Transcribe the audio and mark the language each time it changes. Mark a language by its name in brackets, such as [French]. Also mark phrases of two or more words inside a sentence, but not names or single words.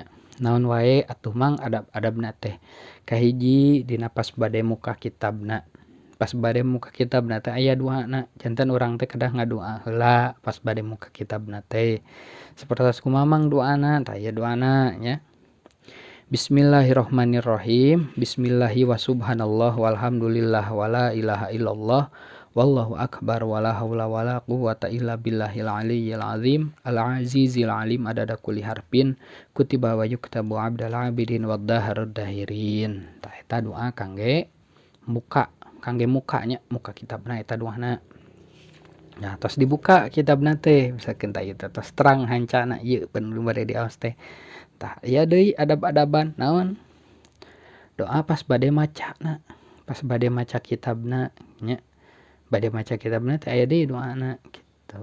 [Sundanese] Naon wae atuh mang adab-adabna teh kahiji dina pas bade muka kitabna pas bade muka kitabna teh aya duana janten urang teh kedah ngadua heula pas bade muka kitabna teh sapertos kumaha mang doana tah aya doana nya. [Arabic] بسم الله الرحمن الرحيم. بسم الله وسبحان الله والحمد لله ولا إله إلا الله والله أكبر ولا حول ولا قوة إلا بالله العلي العظيم العزيز العليم عدد كل حرف كتب ويكتب أبد الآبدين ودهر الداهرين. [Sundanese] Tah eta doa kangge mukanya muka kitabna eta doana. Nah tos dibuka kitabna teh misalkeun tah ieu tos terang hancana ieu penuh bade diaos teh. Tah aya deui adab-adaban naon doa pas bade macana pas bade maca kitabna nya bade maca kitabna teh aya deui doana gitu.